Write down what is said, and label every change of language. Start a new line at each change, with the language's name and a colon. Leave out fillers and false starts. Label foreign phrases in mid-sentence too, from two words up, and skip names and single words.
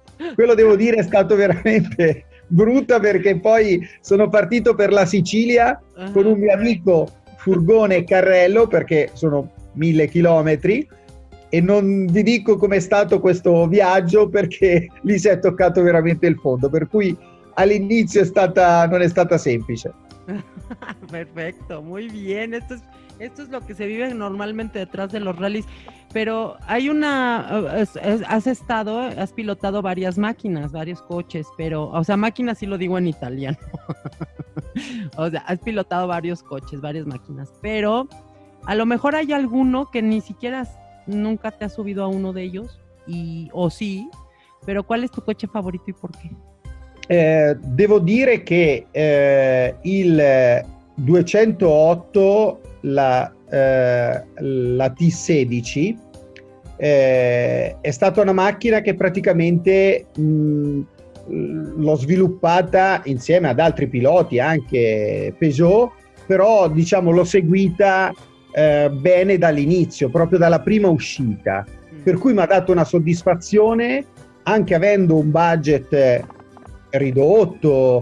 Italian: Quello, devo dire, è stato veramente brutto, perché poi sono partito per la Sicilia con un mio amico, furgone e carrello, perché sono 1000 chilometri, e non vi dico com'è stato questo viaggio perché lì si è toccato veramente il fondo, per cui all'inizio non è stata semplice.
Spanish: Perfecto, muy bien. Esto es lo que se vive normalmente detrás de los rallies. Pero hay has pilotado varias máquinas, varios coches, pero, o sea, máquinas sí lo digo en italiano. O sea, has pilotado varios coches, varias máquinas, pero a lo mejor hay alguno que ni siquiera nunca te has subido a uno de ellos, o sí, pero ¿cuál es tu coche favorito y por qué?
Italian: Devo dire che il 208, la T16, è stata una macchina che praticamente l'ho sviluppata insieme ad altri piloti, anche Peugeot, però diciamo l'ho seguita bene dall'inizio, proprio dalla prima uscita, per cui mi ha dato una soddisfazione, anche avendo un budget ridotto.